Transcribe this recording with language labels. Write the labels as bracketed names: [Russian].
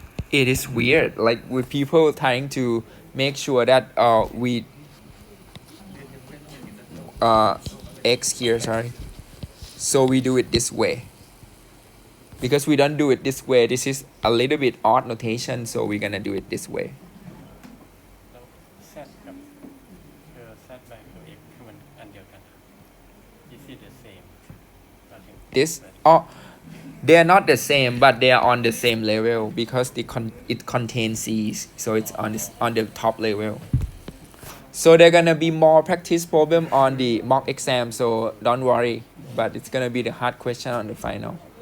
[English] It is weird, like with people trying to make sure that we x here, sorry. So we do it this way. Because we don't do it this way, this is a little bit odd notation, so we're gonna do it this way. [Thai] แล้ว z กับz by x คือมันอันเดียวกัน [English] is it the same [Thai] หมายถึง [English] This, oh, they are not the same, but they are on the same level because it contains c's, so it's on the top level. So they're gonna be more practice problem on the mock exam, so don't worry, but it's gonna be the hard question on the final.